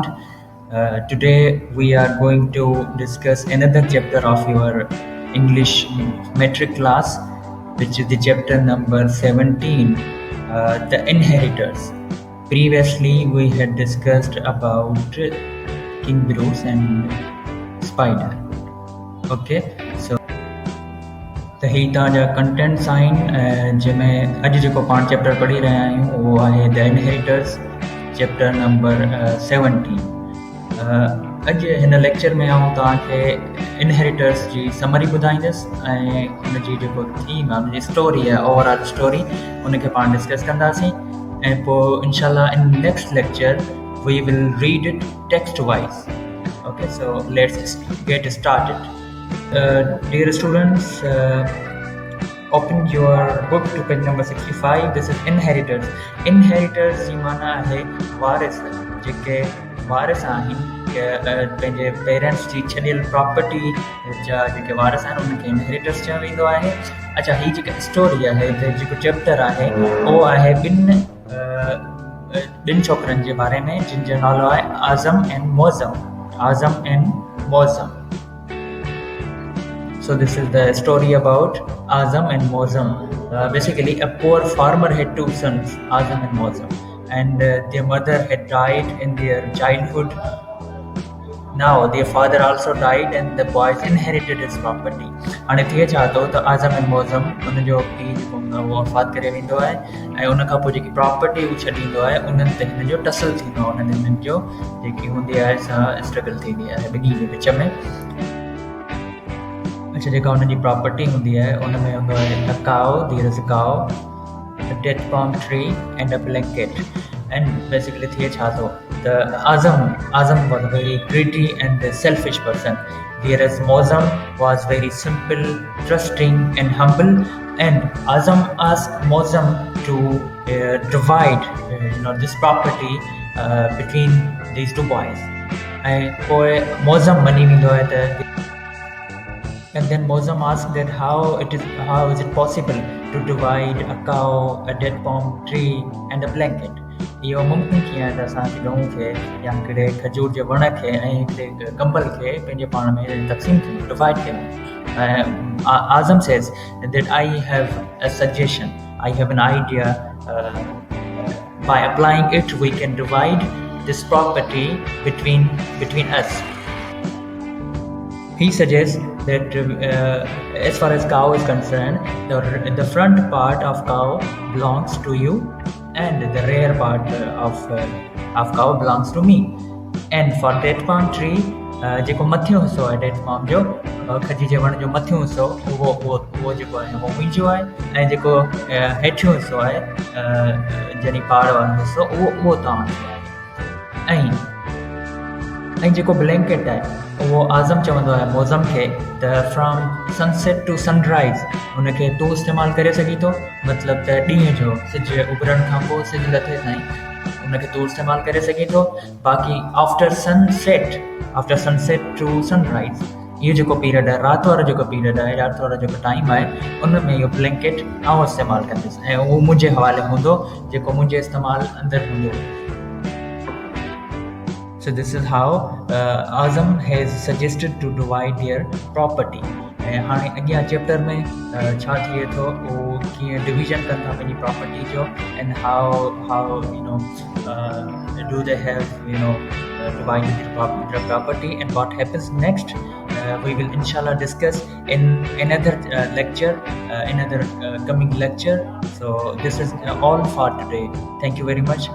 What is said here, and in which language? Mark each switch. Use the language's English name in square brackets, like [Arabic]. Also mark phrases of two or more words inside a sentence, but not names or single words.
[English] Today we are going to discuss another chapter of your English metric class, which is the chapter number 17, the inheritors. Previously, we had discussed about king Bruce and spider. Okay, so [Sindhi] त ही तव्हांजा कंटेंट्स आहिनि जंहिंमें अॼु जेको पाण चैप्टर पढ़ी रहिया आहियूं उहो आहे [English] The Inheritors chapter number 17. [Sindhi] अॼु हिन लेक्चर में आऊं तव्हांखे इनहेरिटर्स जी समरी ॿुधाईंदुसि ऐं हुनजी जेको थीम आहे हुनजी स्टोरी आहे [English] overall story [Sindhi] उनखे पाण डिस्कस कंदासीं ऐं पोइ इंशाल्लाह [English] in next lecture we will read it text wise. Okay, so let's get started. Dear students, open your book to page number 65. This is inheritors. [Sindhi] Inheritors जी माना है वारिस जेके वारिस आहिनि के पंहिंजे पेरेंट्स जी छॾियल प्रॉपर्टी जा जेके वारिस आहिनि उनखे इनहेरिटर्स चयो वेंदो आहे। अच्छा, ही जेका स्टोरी आहे जेको चैप्टर आहे उहो आहे ॿिनि छोकिरनि जे बारे में जिन जो नालो आहे आज़म एंड मौज़म। [English] Azam and Mozam. So this is the story about Azam and Mozam. Basically, a poor farmer had two sons, Azam and Mozam, and their mother had died in their childhood. Now their father also died, and the boys inherited his property. [Sindhi] हाणे थिए छा थो त आज़म एंड मौज़म उनजो पीउ जेको हूंदो आहे उहो वफ़ात करे वेंदो आहे ऐं उन खां पोइ जेकी प्रॉपर्टी उहो छॾींदो आहे उन्हनि ते हिन जो टसल थींदो आहे। उन्हनि हिननि जो जेकी हूंदी आहे सा स्ट्रगल थींदी आहे ॿिन्ही जे विच में। अच्छा, जेका हुनजी प्रॉपर्टी हूंदी आहे उन में हूंदो आहे [English] a cow, there is a cow, a dead palm tree and a blanket. And basically [Sindhi] थिए छा थो त [English] Azam was a very greedy and selfish person, whereas Mozam was very simple, trusting and humble. And Azam asked Mozam to divide this property between these two boys. And पोइ Mozam [Sindhi] मञी वेंदो आहे त [English] and then Mozam asked that how is it possible to divide a cow, a dead palm tree and a blanket. [Sindhi] इहो मुमकिन कीअं आहे त असां हिकिड़े गऊं खे या हिकिड़े खजूर जे वण खे ऐं हिकिड़े कंबल खे पंहिंजे पाण में तक़सीम कयूं, डिवाइड कयूं। [English] Azam says that I have a suggestion, I have an idea. By applying it we can divide this property between us. He suggests that as far as cow is concerned, the front part of cow belongs to you and the rear part of cow belongs to me. And for dead palm tree, [Sindhi] जेको मथियों हिस्सो आहे [English] dead palm [Sindhi] जो खजी जे वण जो मथियों हिस्सो उहो जेको आहे उहो मुंहिंजो आहे ऐं जेको हेठियों हिस्सो आहे जॾहिं पहाड़ वारो हिस्सो उहो तव्हांजो आहे। ऐं जेको ब्लैंकेट आहे उहो आज़म चवंदो आहे मौज़म खे त [English] from sunset to sunrise [Sindhi] हुनखे तूं इस्तेमालु करे सघीं थो, मतिलबु त ॾींहं जो सिज उभरण खां पोइ सिज लथे ताईं हुनखे तूं इस्तेमालु करे सघीं थो। बाक़ी [English] after sunset to sunrise [Sindhi] इहो जेको पीरियड आहे राति वारो जेको पीरियड आहे राति वारो जेको टाइम आहे उन में इहो ब्लैंकेट आउं इस्तेमालु कंदुसि ऐं उहो मुंहिंजे हवाले हूंदो जेको मुंहिंजे इस्तेमालु अंदरि हूंदो। [English] So this is how Azam has suggested to divide their property. [Sindhi] ऐं हाणे अॻियां चैप्टर में छा थिए थो उहो कीअं डिवीजन कनि था पंहिंजी प्रॉपर्टी जो [English] and how do they have divided the property and what happens next. We will inshallah discuss in another lecture, another coming lecture. So this is all for today. Thank you very much.